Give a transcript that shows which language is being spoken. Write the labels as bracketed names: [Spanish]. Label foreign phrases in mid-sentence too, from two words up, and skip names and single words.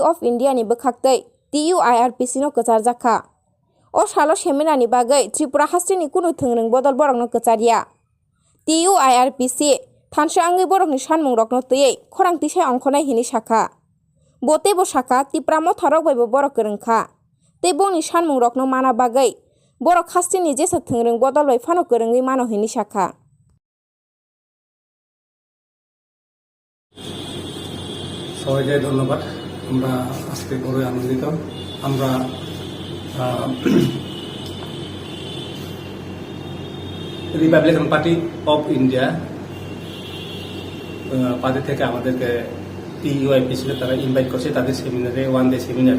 [Kok Borok] ऑफ इंडिया नि बखाक्तै TUIRPC नो कचार जाखा ओ सालो सेमिनार नि बागै त्रिपुरा हास्टेनि कुनु थोंरों बदल बरकनो कचारिया TUIRPC थानसे आंगै बरकनि सानमुं रकनो तयै खरांथि साय अंखनाय हिनि शाखा बोतेबो शाखा तिप्रामो थारक बायबो बरक गोरोंखा ते बनि सानमुं रकनो माना बागै बरक हास्टेनि जेसे थोंरों बदल बाय फानो गोरोङै मानो हिनि शाखा [Bangla] সবাইকে ধন্যবাদ। আমরা আজকে বড়ই আনন্দিত। আমরা রিপাবলিকান পার্টি অফ ইন্ডিয়া পার্টি থেকে আমাদেরকে TUIRPC তারা ইনভাইট করছে তাদের সেমিনারে, [English] one day seminar.